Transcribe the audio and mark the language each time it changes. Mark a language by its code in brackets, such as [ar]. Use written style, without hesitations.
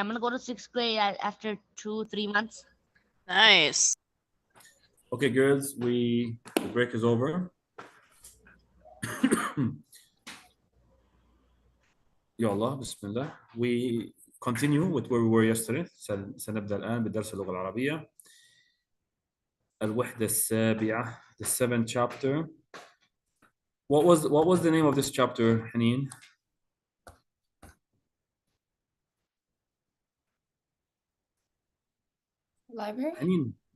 [en] I'm gonna go to 6th grade after 2-3 months. Nice. Okay, girls, the break is over. [ar] يلا بسم الله. [en] We continue with where we were yesterday. [ar] سنبدأ الآن بدرس اللغة العربية. الوحدة السابعة, [en] the 7th chapter. What was the name of this chapter, Haneen? Library? Haneen.